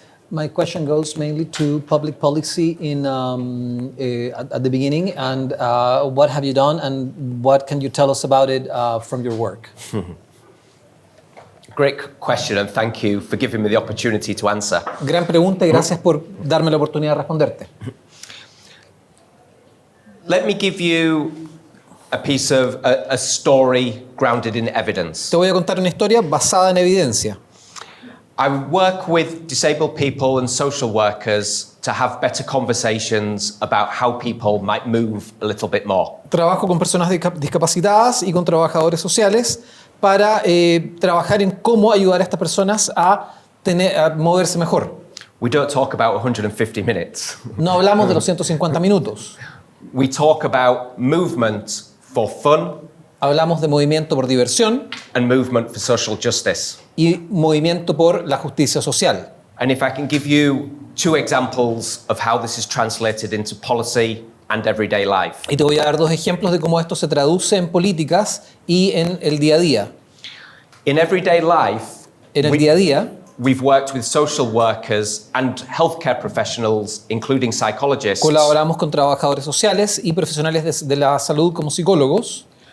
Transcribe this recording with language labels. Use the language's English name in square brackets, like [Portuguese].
[English] My question goes mainly to public policy at the beginning, and what have you done, and what can you tell us about it from your work? Great question, and thank you for giving me the opportunity to answer. [Spanish] Gran pregunta y gracias por darme la oportunidad de responderte. [English] Let me give you a piece of a story grounded in evidence. [Spanish] Te voy a contar una historia basada en evidencia. [English] I work with disabled people and social workers to have better conversations about how people might move a little bit more. [Spanish] Trabajo con personas discapacitadas y con trabajadores sociales para trabajar en cómo ayudar a estas personas a moverse mejor. [English] We don't talk about 150 minutes. [Spanish] No hablamos de los 150 minutos. [English] We talk about movement for fun. [Spanish] Hablamos de movimiento por diversión [English] And movement for social justice. [Spanish] y movimiento por la justicia social. [English] And if I can give you two examples of how this is translated into policy and everyday life. [Spanish] Y te voy a dar dos ejemplos de cómo esto se traduce en políticas y en el día a día. [English] In everyday life, [Spanish] En el día a día, [English] we've worked with social workers and healthcare professionals, including psychologists, [Spanish] colaboramos con trabajadores sociales y profesionales de la salud como psicólogos